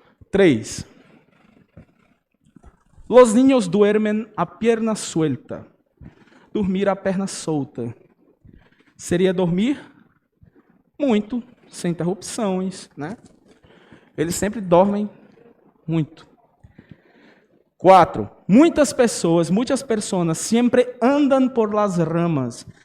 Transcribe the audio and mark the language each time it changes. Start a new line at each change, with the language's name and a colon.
Portuguese: 3.
Spanish: Los niños duermen a pierna suelta.
Portuguese: Dormir a perna solta. Seria dormir muito, sem interrupções, né? Eles sempre dormem muito. 4. Muitas pessoas sempre andam
Spanish: por las ramas.